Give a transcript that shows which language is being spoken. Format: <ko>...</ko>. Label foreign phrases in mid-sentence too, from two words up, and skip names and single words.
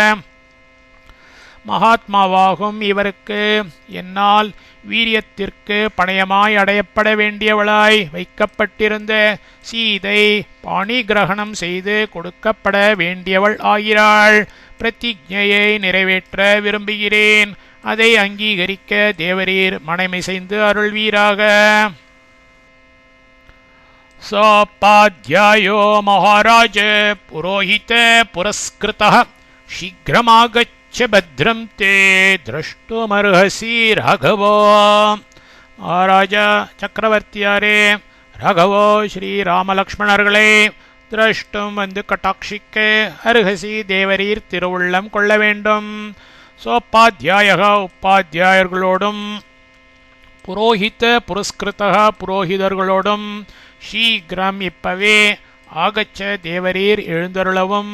<ta>மகாத்மாவாகும் இவருக்கு என்னால் வீரியத்திற்கு பணயமாய் அடையப்பட வேண்டியவளாய் வைக்கப்பட்டிருந்த சீதை பாணி கிரகணம் செய்து கொடுக்கப்பட வேண்டியவள் ஆகிறாள். பிரதிஜ்ஞையை நிறைவேற்ற விரும்புகிறேன். அதை அங்கீகரிக்க தேவரீர் மனமிசைந்து அருள்வீராக.</ta> <sa>सोपाध्यायो महाराज पुरोहित पुरस्कृतः शीघ्रमागच्छ भद्रं ते द्रष्टुमर्हसि राघवो. மகாராஜா சக்கரவர்த்தியாரே, ராகவோ ஸ்ரீராமலக்ஷ்மணர்களை திரஷ்டும் வந்து கட்டாட்சிக்க அருகசி தேவரீர் திருவுள்ளம் கொள்ள வேண்டும். சோபாத்தியாயக உபாத்தியாயர்களோடும் புரோஹித புரஸ்கிருதக புரோஹிதர்களோடும் சீக்கிரம் இப்பவே ஆகச்ச தேவரீர் எழுந்தருளவும்.</sa>